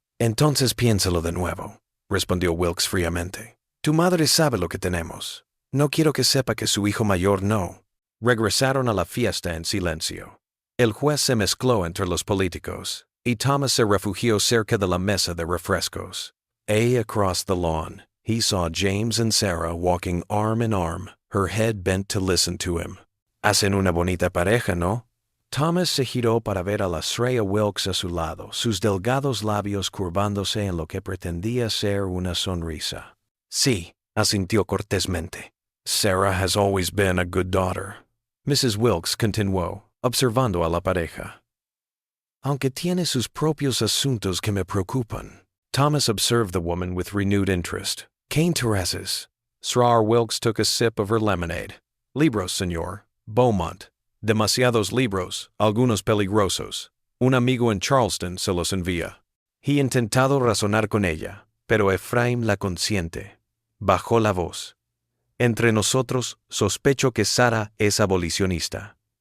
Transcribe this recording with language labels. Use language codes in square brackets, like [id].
[es] Entonces piénsalo de nuevo», respondió Wilkes fríamente. «Tu madre sabe lo que tenemos. No quiero que sepa que su hijo mayor no». Regresaron a la fiesta en silencio. El juez se mezcló entre los políticos, y Thomas se refugió cerca de la mesa de refrescos. [en] Across the lawn, he saw James and Sarah walking arm in arm, her head bent to listen to him. [es] «Hacen una bonita pareja, ¿no?» Thomas se giró para ver a la Sarah Wilkes a su lado, sus delgados labios curvándose en lo que pretendía ser una sonrisa. «Sí», asintió cortésmente. [en] «Sarah has always been a good daughter». Mrs. Wilkes [es] continuó, observando a la pareja. Aunque tiene sus propios asuntos que me preocupan. [en] Thomas observed the woman with renewed interest. [es] ¿Qué intereses? Sra. [en] Wilkes took a sip of her lemonade. [es] Libros, señor. Beaumont. Demasiados libros, algunos peligrosos. Un amigo en Charleston se los envía. He intentado razonar con ella, pero Ephraim la consiente. Bajó la voz. Entre nosotros, sospecho que Sarah es abolicionista.